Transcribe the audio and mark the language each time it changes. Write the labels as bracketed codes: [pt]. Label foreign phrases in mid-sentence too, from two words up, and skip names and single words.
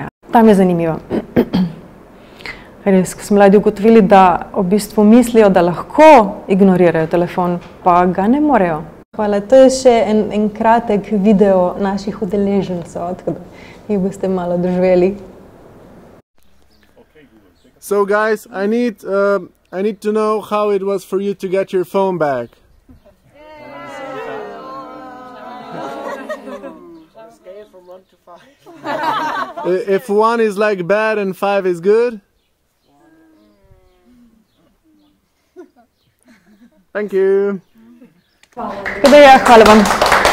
[sl] Tam je zanimivo. Res, ko smo mladi ugotovili, da v bistvu mislijo, da lahko ignorirajo telefon, pa ga ne morejo. Hvala, to je še en kratek video naših udeležencev, tako da jih boste malo doživeli. [en] So guys, I need to know how it was for you to get your phone back. Scale from 1 to 5. If 1 is like bad and 5 is good. Thank you. [sl] Hvala vam.